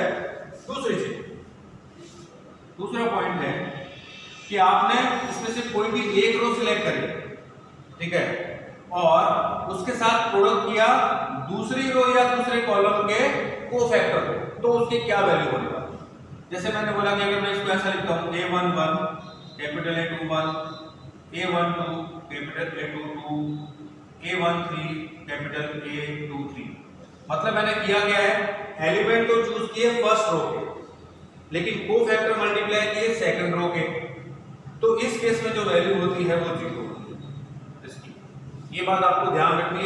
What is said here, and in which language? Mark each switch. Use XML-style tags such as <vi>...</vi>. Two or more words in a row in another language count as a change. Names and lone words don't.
<hi>दूसरी चीज, दूसरा पॉइंट है कि आपने इसमें से कोई भी एक</hi> <en>row select</en> <hi>करी, ठीक है, और उसके साथ प्रोडक्ट किया दूसरी रो या दूसरे कॉलम के कोफैक्टर को, तो उसकी क्या वैल्यू होगी। जैसे मैंने बोला कि अगर मैं इसको ऐसा लिखता हूं a11 कैपिटल A21 a12 कैपिटल A22 a13 कैपिटल A23, मतलब मैंने किया क्या है, एलिमेंट तो चूज किए</hi> <en>first row</en> <hi>के लेकिन</hi> <en>cofactor multiply</en> <hi>किए</hi> <en>second row</en> <hi>के, तो इस केस में जो वैल्यू होती है वो 0 इसकी। ये बात आपको ध्यान रखनी।</hi>